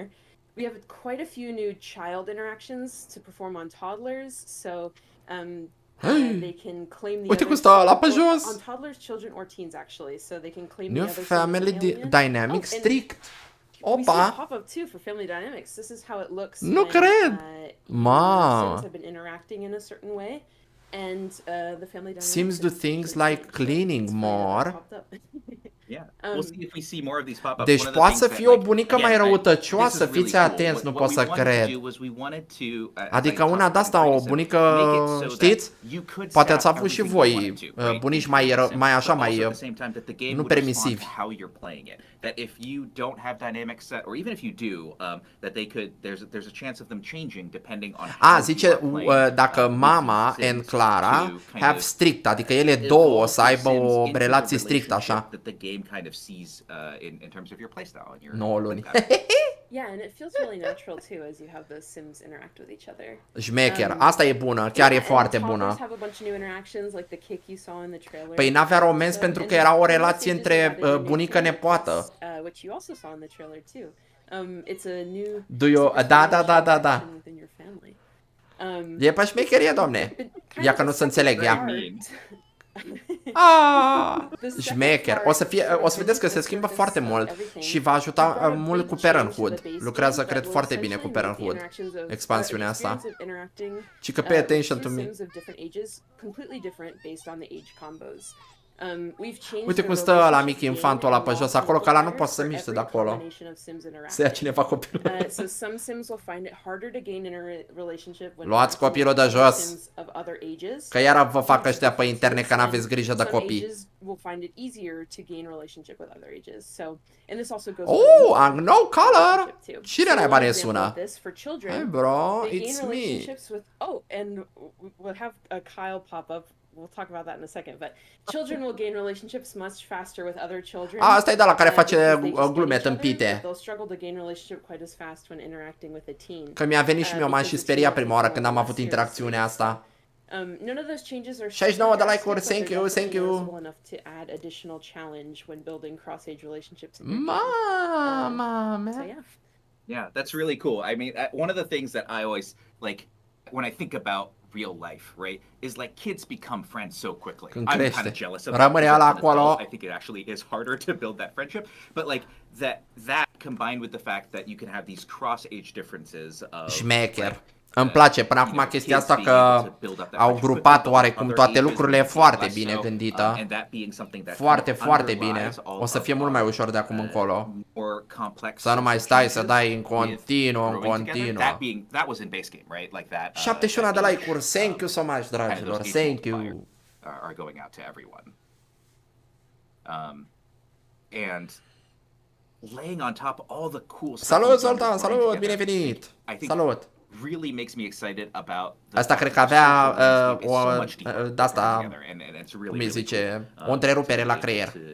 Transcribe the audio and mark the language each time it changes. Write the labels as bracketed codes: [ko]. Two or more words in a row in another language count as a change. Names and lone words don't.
[en] We have quite a few new child interactions to perform on toddlers. So they can claim the [ro] Uite cum [en] other [ro] stă ăla pe [en] child- [ro] jos. [en] on toddlers, children, or teens actually. So they can claim New the other child as an family alien. dynamic Oh, and strict. we see a [ro] Opa! [en] pop-up too for family dynamics. This is how it looks. [ro] Nu [en] when, [ro] cred! [en] Sims [ro] Ma! [en] have been interacting in a certain way, and the family dynamics. Sims do things like cleaning more. Yeah, we'll see if we see more of these pop up. [ro] Deci poate să fie o bunică mai răutăcioasă, fiți atenți, nu pot să cred. Adică una de asta, o bunică, știți? Poate ați avut și voi bunici mai așa, mai nu permisivi. [en] That if you don't have dynamic set, or even if you do, that they could, there's a chance of them changing depending on how [ro] Zice, [en] you are playing, [ro] dacă mama [en] and Clara have strict, [ro] adică ele două o să aibă o relație strictă așa. [en] that the game kind of sees in terms of your playstyle and your [ro] 9 luni. [en] Yeah, and it feels really natural too as you have those Sims interact with each other. [ro] Șmecher, asta e bună, chiar e foarte [en] Toddlers [ro] bună. [en] have a bunch of new interactions, like the kick you saw in the trailer. [ro] Păi n-avea romans pentru că era o relație între bunică-nepoată. [en] Which you also saw in the trailer too. It's a new. [ro] Da. [en] Within your family. [ro] E pe șmecherie, doamne. Ia că nu se înțeleg, ia. Șmecher. O să vedeți că se schimbă foarte mult și va ajuta mult cu Parenthood. Lucrează, cred, foarte bine cu Parenthood. Expansiunea asta. Și că [en] pay attention to me. [ro] Uite cum stă la mic infantul ăla pe jos, acolo, că ăla nu poate să miște de acolo. Să ia cineva copilul. Luați copilul de jos. Că iar vă fac ăștia pe interne că n-aveți grijă de copii. [en] Oh, no color! [ro] Cine naiba ne sună? [en] Hey bro, it's me. Oh, and we'll have a Kyle pop up. We'll talk about that in a second, but children will gain relationships much faster with other children. [ro] Asta e de la care face glume tâmpite. [en] They'll struggle to gain relationship quite as fast when interacting with a teen. [ro] Că mi-a venit și mie, m-am și speriat prima oară când am avut interacțiunea asta. [en] None of those changes are [ro] 69 de [en] sarcastic, [ro] like-uri, [en] but thank they're you, thank definitely you. noticeable enough to add additional challenge when building cross-age relationships in your game. [ro] Mama [en] So [ro] mea. [en] yeah. Yeah, that's really cool. I mean, one of the things that I always like when I think about real life, right, is like kids become friends so quickly. [ro] Când [en] I'm kind [ro] crește. [en] of jealous of that. [ro] Rămâne [en] Because [ro] ala [en] as an adult, [ro] acolo. [en] I think it actually is harder to build that friendship. But like that combined with the fact that you can have these cross-age differences of [ro] Șmecher. [en] like, [ro] Îmi place până acum chestia asta că au grupat oarecum toate lucrurile foarte bine gândită. Foarte, foarte bine. O să fie mult mai ușor de acum încolo. Să nu mai stai să dai în continuu, în continuu. 71 de like-uri, [en] thank you so much, [ro] dragilor, [en] thank you. Are going out to everyone. And laying on top all the cool stuff. [ro] Salut, Zoltan, salut, bine venit. Salut. [en] Really makes me excited about [ro] Asta cred că avea o de-asta, cum îi zice, o întrerupere la creier.